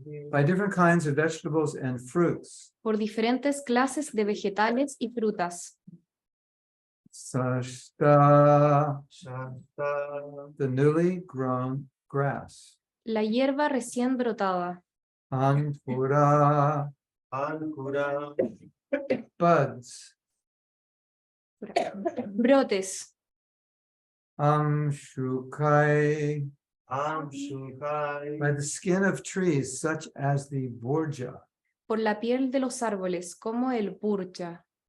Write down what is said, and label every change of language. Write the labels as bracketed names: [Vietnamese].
[English] By different kinds of vegetables and fruits. [Spanish] por diferentes clases de vegetales y frutas. [Sanskrit] Sashta. Shasta [English] The newly grown grass. [Spanish] La hierba recién brotada, [Sanskrit] Ankura. Ankura [English] Buds. [Spanish] brotes, [Sanskrit] Amshukai. Amshukai [English] By the skin of trees such as the borja. [Spanish] por la piel de los árboles como el purcha.